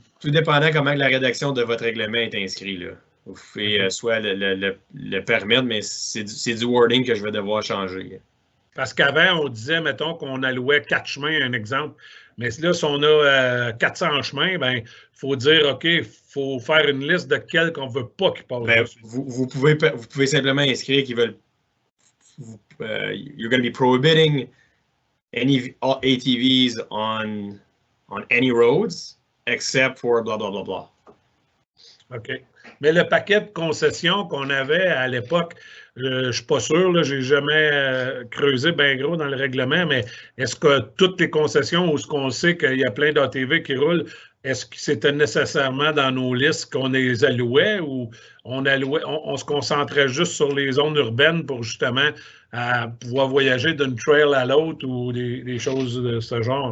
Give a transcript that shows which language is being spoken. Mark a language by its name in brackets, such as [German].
[French] Tout dépendant comment la rédaction de votre règlement est inscrite, là. Vous pouvez soit le permettre, mais c'est du wording que je vais devoir changer. Parce qu'avant, on disait, mettons, qu'on allouait 4 chemins, un exemple. Mais là, si on a 400 chemins, ben, il faut dire, OK, il faut faire une liste de quels qu'on ne veut pas qu'ils passent. Ben, vous pouvez simplement inscrire qu'ils veulent. [English] You're going to be prohibiting any ATVs on any roads except for blah, blah, blah, blah. OK. [French] Mais le paquet de concessions qu'on avait à l'époque, je ne suis pas sûr, je n'ai jamais creusé bien gros dans le règlement, mais est-ce que toutes les concessions où ce qu'on sait qu'il y a plein d'ATV qui roulent, est-ce que c'était nécessairement dans nos listes qu'on les allouait ou on se concentrait juste sur les zones urbaines pour justement pouvoir voyager d'une trail à l'autre ou des choses de ce genre?